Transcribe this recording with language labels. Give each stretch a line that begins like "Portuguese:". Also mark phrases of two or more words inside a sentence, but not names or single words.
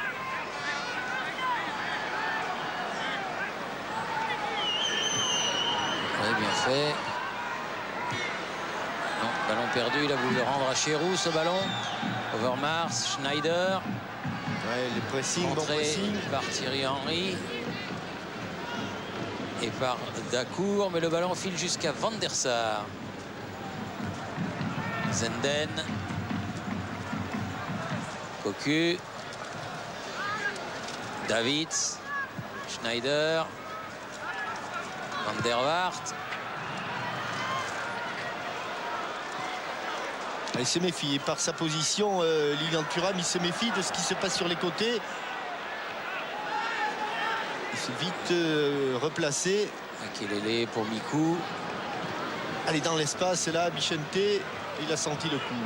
French: Oui, bien fait. Non, ballon perdu. Il a voulu le rendre à Chéroux, ce ballon. Overmars, Schneider. Ouais, le pressing, bon Contré pressing. par Thierry Henry. Et par Dacour. Mais le ballon file jusqu'à Van der Sar. Zenden. Cocu. Davids. Schneider. Van der Waart. Il se méfie. Et par sa position, Lilian Thuram, il se méfie de ce qui se passe sur les côtés. Il s'est vite replacé. Makelele pour Mikou. Allez, dans l'espace, là, Bichente, il a senti le coup.